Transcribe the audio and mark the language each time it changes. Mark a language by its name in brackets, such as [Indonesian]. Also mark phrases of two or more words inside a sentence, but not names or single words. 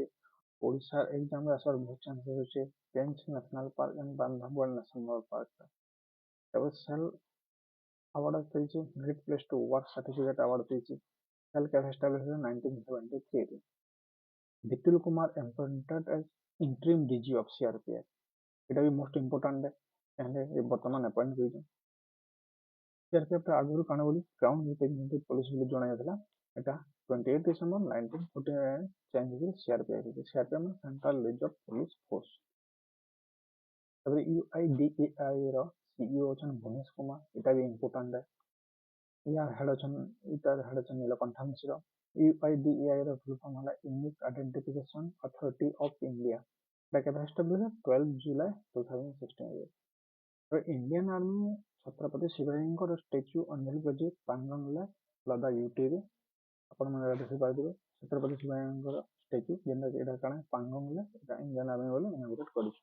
[Odia] ଓଡ଼ିଶା ଏକ୍ଜାମ୍ରେ ଆସିବାର ବହୁତ ଚାନ୍ସେସ୍ ଅଛି। ପେଞ୍ଚ ନ୍ୟାସନାଲ ପାର୍କ ଆଣ୍ଡ ବାନ୍ଧବଗଡ଼ ନ୍ୟାସନାଲ ପାର୍କ। ତାପରେ ସେଲ୍ ଆୱାର୍ଡ ପାଇଛି, ଗ୍ରେଟ୍ ପ୍ଲେସ୍ ଟୁ ୱାର୍କ [English] certificate award [Odia] ପାଇଛି। ସେଲ୍ କେବେ ଏଷ୍ଟାବ୍ଲିଶ ହେଲା 1973 ରେ। ବିପୁଲ କୁମାର [English] appointed as interim DG of CRPF। [Odia] এটা ବି [English] most important [Odia] ତାହେଲେ ବର୍ତ୍ତମାନ ଆପଏଣ୍ଟ ହୋଇଛି। CRPF ଆଗରୁ କାଣା ବୋଲି କ୍ରାଉନ୍ ରିପ୍ରେଜେଣ୍ଟେଟିଭ ପୋଲିସ ବୋଲି ଜଣାଯାଇଥିଲା। এটা 28 ଡିସେମ୍ବର 1949 ଚେଞ୍ଜ ହେଇକି CRPF ହେଇଛି। CRPF ମାନେ ସେଣ୍ଟ୍ରାଲ ରିଜର୍ଭ ପୋଲିସ ଫୋର୍ସ। ତାପରେ UIDAI ର CEO ଅଛନ୍ତି ଭୁବନେଶ କୁମାର, ଏଟା ବି ଇମ୍ପୋର୍ଟାଣ୍ଟ। ଇୟାର ହେଡ ଅଛେନ ନୀଳକଣ୍ଠ ମିଶ୍ର। UIDAI ର [English] full form [Odia] ହେଲା ୟୁନିକ୍ ଆଇଡେଣ୍ଟିଫିକେସନ ଅଥରିଟି ଅଫ ଇଣ୍ଡିଆ। এটা କେବେ ଏଷ୍ଟାବ୍ଲିଶ ହେଲା 12 ଜୁଲାଇ 2016 ରେ। ଇଣ୍ଡିଆନ ଆର୍ମି ଛତ୍ରପତି ଶିବାଜୀଙ୍କର ଷ୍ଟାଚ୍ୟୁ ଅନ୍ଭେଲ ପାଙ୍ଗଙ୍ଗଲା ଲଦାଖ ୟୁଟିରେ। ଆପଣମାନେ ଦେଖିପାରୁଥିବେ ଛତ୍ରପତି ଶିବାଜୀଙ୍କର ଷ୍ଟାଚ୍ୟୁ, ଯେନ୍ଟାକି ଏଇଟା କାଣା ପାଙ୍ଗଙ୍ଗଲା, ଏଇଟା ଇଣ୍ଡିଆନ ଆର୍ମି ବୋଲି ଇନାଗୁରେଟ୍ କରିଛି।